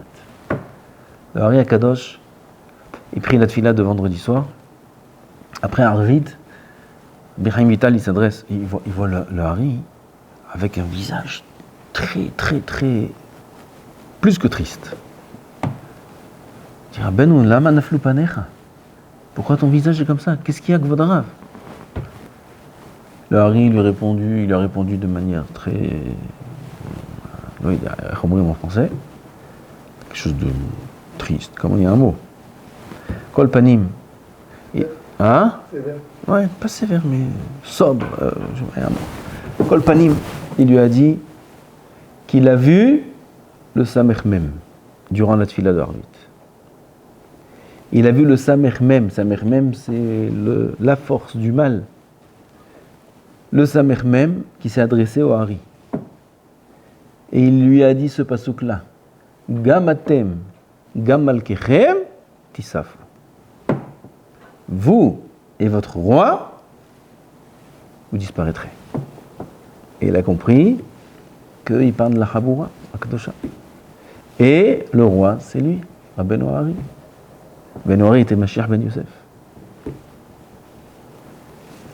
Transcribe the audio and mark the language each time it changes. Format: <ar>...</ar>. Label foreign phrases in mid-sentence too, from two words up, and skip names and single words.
<fr>Le Hari HaKadosh, il prit la tfila de vendredi soir. Après Arvid, B'Chaim Vital, il s'adresse, il voit le Hari avec un visage très, plus que triste. Il dit,</fr> <he>רבינו, למה נפלו פניך?</he> <fr>Pourquoi ton visage est comme ça? Qu'est-ce qu'il y a,</fr> <he>כבוד הרב?</he> <fr>Le Hari il a répondu de manière très... en français, quelque chose de triste, comment il y a un mot.</fr> <he>כל פנים.</he> <fr>Hein? Sévère. Ouais, pas sévère, mais sobre. Un mot.</fr> <he>כל פנים,</he> <fr>il lui a dit qu'il a vu le Samech Mem durant la tfila de Arvit. Il a vu le Samech Mem. Samech Mem, c'est la force du mal. Le Samech Mem qui s'est adressé au Hari. Et il lui a dit ce pasouk-là.</fr> <he>גם אתם, גם מלככם, תספו.</he> <fr>Vous et votre roi, vous disparaîtrez. Et il a compris qu'il parle de la</fr> <he>חבורה, הקדושה.</he> <fr>Et le roi, c'est lui, Rabbeinu Hari. Rabbeinu Hari était Mashiach ben Yosef.</fr>